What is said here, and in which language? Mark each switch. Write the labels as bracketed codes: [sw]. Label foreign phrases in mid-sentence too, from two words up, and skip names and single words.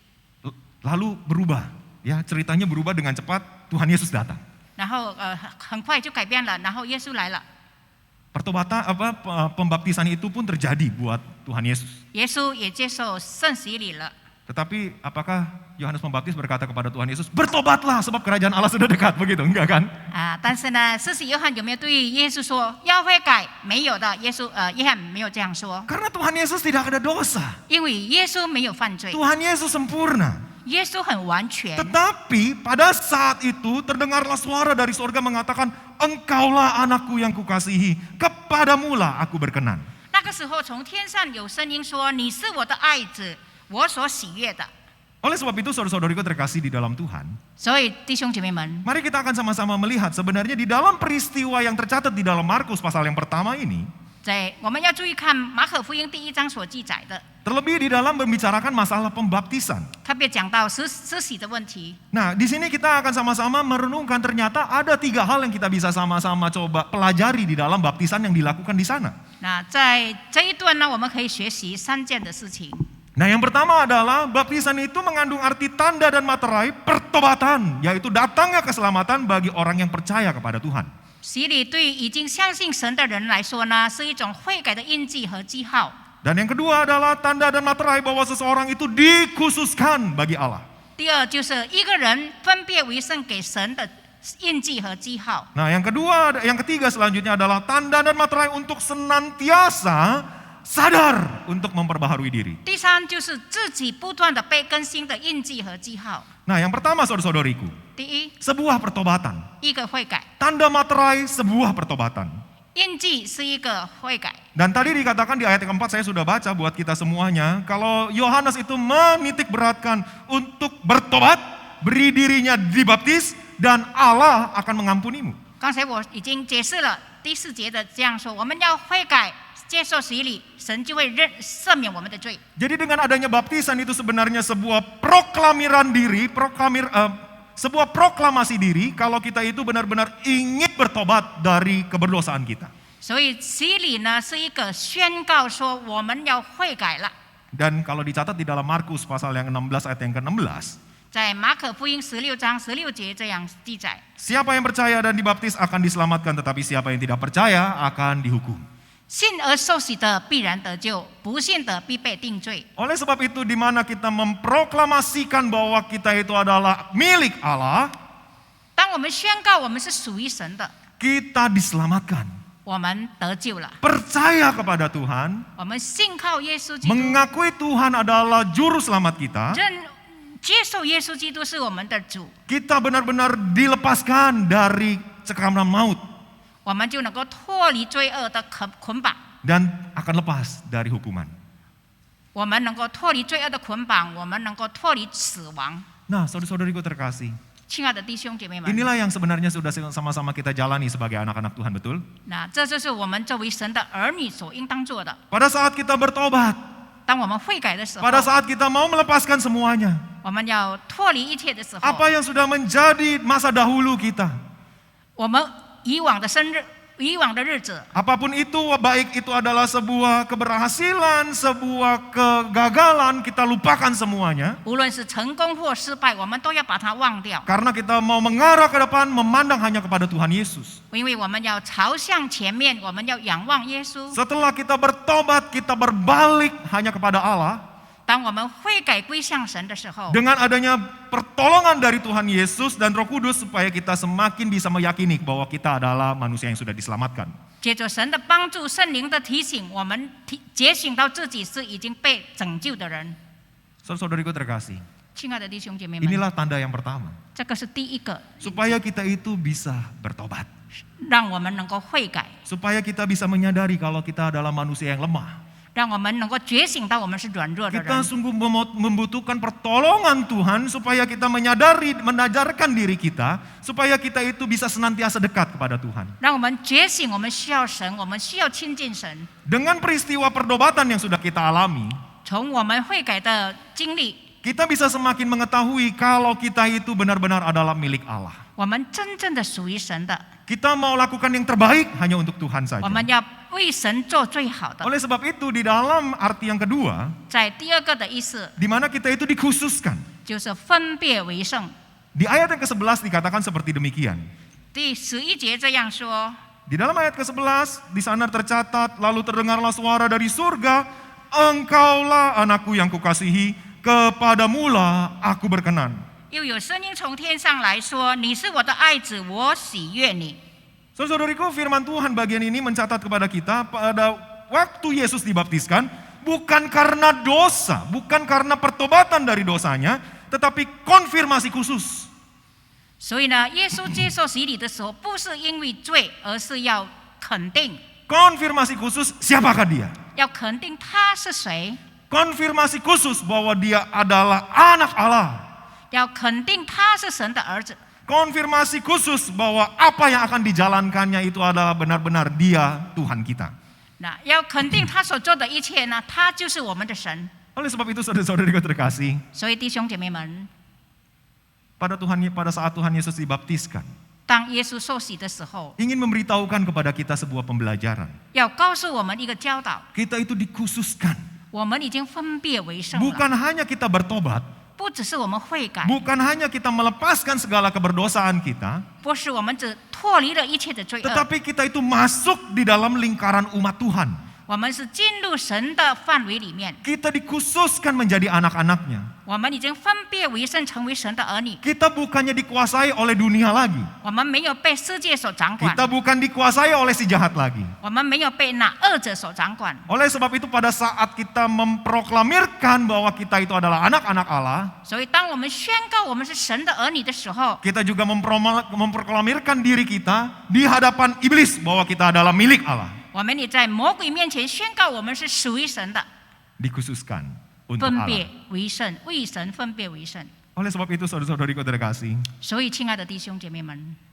[id] Lalu berubah, ya ceritanya berubah dengan cepat. Tuhan Yesus datang. [zh] 然后很快就改变了，然后耶稣来了。 [id] Pertobatan pembaptisan itu pun terjadi buat Tuhan Yesus. [zh] 耶稣也接受圣洗礼了。 [id] Tetapi apakah Yohanes Pembaptis berkata kepada Tuhan Yesus, bertobatlah sebab kerajaan Allah sudah dekat, begitu? Enggak kan? [zh] 但是呢，施洗约翰有没有对耶稣说要悔改？没有的，约翰没有这样说， [id] Karena Tuhan Yesus tidak ada dosa. [zh] 因为耶稣没有犯罪， [id] Tuhan Yesus sempurna. [zh] 耶稣很完全。 [id] Tetapi pada saat itu terdengarlah suara dari surga mengatakan, engkaulah anakku yang kukasihi, kepadamulah aku berkenan. [zh] 那个时候，从天上有声音说：“你是我的爱子，我所喜悦的。” [id] Oleh sebab itu saudara-saudariku terkasih di dalam Tuhan, [zh] 所以弟兄姐妹们， [id] mari kita akan sama-sama melihat sebenarnya di dalam peristiwa yang tercatat di dalam Markus pasal yang pertama ini, [zh] 我们要注意看马可福音第1章所记载的， [id] Terlebih di dalam membicarakan masalah pembaptisan. [zh] 特别讲到施洗的问题。 [id] Nah, di sini kita akan sama-sama merenungkan ternyata ada 3 hal yang kita bisa sama-sama coba pelajari di dalam baptisan yang dilakukan di sana. [zh] 那在这一段呢，我们可以学习3件的事情。 [id] Nah, yang pertama adalah baptisan itu mengandung arti tanda dan materai pertobatan, yaitu datangnya keselamatan bagi orang yang percaya kepada Tuhan. [zh] 洗礼对已经相信神的人来说呢，是一种悔改的印记和记号。 [id] Dan yang kedua adalah tanda dan materai bahwa seseorang itu dikhususkan bagi Allah. [zh] 第二就是一个人分别为圣给神的印记和记号。 [id] Nah, yang ketiga selanjutnya adalah tanda dan materai untuk senantiasa sadar untuk memperbaharui diri. [zh] 第三就是自己不断的被更新的印记和记号。 [id] Nah, yang pertama saudara-saudariku, [zh] 第一， [id] sebuah pertobatan. [zh] 一个悔改， [id] Tanda materai sebuah pertobatan. [zh] 印记是一个悔改。 [id] Dan tadi dikatakan di ayat yang keempat saya sudah baca buat kita semuanya. Kalau Yohanes itu menitik beratkan untuk bertobat, beri dirinya dibaptis, dan Allah akan mengampunimu. [zh] 刚才我已经解释了第4节的这样说，我们要悔改，接受洗礼，神就会赦免我们的罪。 [id] Jadi dengan adanya baptisan itu sebenarnya sebuah proklamiran diri, sebuah proklamasi diri kalau kita itu benar-benar ingin bertobat dari keberdosaan kita. [zh] 所以洗礼呢是一个宣告说我们要悔改了。 [id] Dan kalau dicatat di dalam Markus pasal yang 16 ayat yang ke-16, [zh] 在马可福音16章16节这样记载： [id] siapa yang percaya dan dibaptis akan diselamatkan, tetapi siapa yang tidak percaya akan dihukum. [zh] 信而受洗的必然得救，不信的必被定罪。 [id] Oleh sebab itu di mana kita memproklamasikan bahwa kita itu adalah milik Allah, [zh] 当我们宣告我们是属于神的， [id] kita diselamatkan. [zh] 我们得救了。 [id] Percaya kepada Tuhan, [zh] 我们信靠耶稣基督， [id] mengakui Tuhan adalah juru selamat kita, [zh] 接受耶稣基督是我们的主， [id] kita benar-benar dilepaskan dari cengkraman maut [zh] 我们就能够脱离罪恶的捆绑， [id] dan akan lepas dari hukuman. [zh] 我们能够脱离罪恶的捆绑，我们能够脱离死亡。 [id] Nah, saudara-saudariku terkasih, [zh] 亲爱的弟兄姐妹们， [id] inilah yang sebenarnya sudah sama-sama kita jalani sebagai anak-anak Tuhan, betul? [zh] 那这就是我们作为神的儿女所应当做的。 [id] Pada saat kita bertobat, [zh] 当我们悔改的时候， [id] pada saat kita mau melepaskan semuanya, [zh] 我们要脱离一切的时候， [id] apa yang sudah menjadi masa dahulu kita, [zh] 我们以往的日子， [id] apapun itu, baik itu adalah sebuah keberhasilan, sebuah kegagalan, kita lupakan semuanya. [zh] 无论是成功或失败，我们都要把它忘掉， [id] Karena kita mau mengarah ke depan, memandang hanya kepada Tuhan Yesus. [zh] 因为我们要朝向前面，我们要仰望耶稣。 [id] Setelah kita bertobat, kita berbalik hanya kepada Allah. [zh] 当我们悔改归向神的时候， [id] Dengan adanya pertolongan dari Tuhan Yesus dan Roh Kudus supaya kita semakin bisa meyakini bahwa kita adalah manusia yang sudah diselamatkan. [zh] 借着神的帮助、圣灵的提醒，我们觉醒到自己是已经被拯救的人。 [id] Saudara-saudariku terkasih, [zh] 亲爱的弟兄姐妹们， [id] inilah tanda yang pertama. [zh] 这个是第一个， [id] Supaya kita itu bisa bertobat. [zh] 让我们能够悔改， [id] Supaya kita bisa menyadari kalau kita adalah manusia yang lemah. [zh] 让我们能够觉醒到我们是软弱的 [id] Kita [zh] 人。 [id] sungguh membutuhkan pertolongan Tuhan supaya kita menyadari, menajarkan diri kita, supaya kita itu bisa senantiasa dekat kepada Tuhan. [zh] 让我们觉醒，我们需要神，我们需要亲近神。 [id] Dengan peristiwa perdobatan yang sudah kita alami, [zh] 从我们悔改的经历， [id] kita bisa semakin mengetahui kalau kita itu benar-benar adalah milik Allah. [zh] 我们真正的属于神的， [id] Kita mau lakukan yang terbaik hanya untuk Tuhan [zh] 我 [id] saja. [zh] 们要为神做最好的。 [id] Oleh sebab itu di dalam arti yang kedua, [zh] 在第二个的意思， [id] di mana kita itu dikhususkan. [zh] 就是分别为圣。 [id] Di ayat yang ke-11 dikatakan seperti demikian. [zh] 第11节这样说： [id] Di dalam ayat ke-11 di sana tercatat, lalu terdengarlah suara dari surga, engkaulah anakku yang kukasihi, kepadamulah aku berkenan. [zh] 又有声音从天上来说：“你是我的爱子，我喜悦你。” [id] Saudara-saudariku, firman Tuhan bagian ini mencatat kepada kita pada waktu Yesus dibaptiskan, bukan karena dosa, bukan karena pertobatan dari dosanya, tetapi konfirmasi khusus. [zh] 所以呢，耶稣接受洗礼的时候，不是因为罪，而是要肯定， [id] Konfirmasi khusus siapakah dia? [zh] 要肯定他是谁， [id] Konfirmasi khusus bahwa dia adalah anak Allah. [zh] 要肯定他是神的儿子， [id] Konfirmasi khusus bahwa apa yang akan dijalankannya itu adalah benar-benar dia Tuhan kita. [zh] 那要肯定他所做的一切呢，他就是我们的神。 [id] Oleh sebab itu saudara-saudariku terkasih, [zh] 所以弟兄姐妹们， [id] pada saat Tuhan Yesus dibaptiskan, [zh] 当耶稣受洗的时候， [id] ingin memberitahukan kepada kita sebuah pembelajaran. [zh] 要告诉我们一个教导： [id] Kita itu dikhususkan. [zh] 我们已经分别为圣了， [id] Bukan hanya kita bertobat, [zh] 不只是我们悔改， [id] bukan hanya kita melepaskan segala keberdosaan kita, [zh] 不是我们只脱离了一切的罪恶， [id] tetapi kita itu masuk di dalam lingkaran umat Tuhan. [zh] 我们是进入神的范围里面， [id] Kita dikhususkan menjadi anak-anaknya. [zh] 我们已经分别为圣，成为神的儿女。 [id] Kita bukannya dikuasai oleh dunia lagi. [zh] 我们没有被世界所掌管， [id] Kita bukan dikuasai oleh si jahat lagi. [zh] 我们没有被那恶者所掌管。 [id] Oleh sebab itu pada saat kita memproklamirkan bahwa kita itu adalah anak-anak Allah, [zh] 所以，当我们宣告我们是神的儿女的时候， [id] kita juga memproklamirkan diri kita di hadapan iblis bahwa kita adalah milik Allah. [zh] 我们也在魔鬼面前宣告我们是属于神的， [id] Dikhususkan untuk [zh] 分 [id] Allah. [zh] 别为圣，为神分别为圣。 [id] Oleh sebab itu saudara-saudariku terkasih, [zh] 所以，亲爱的弟兄姐妹们，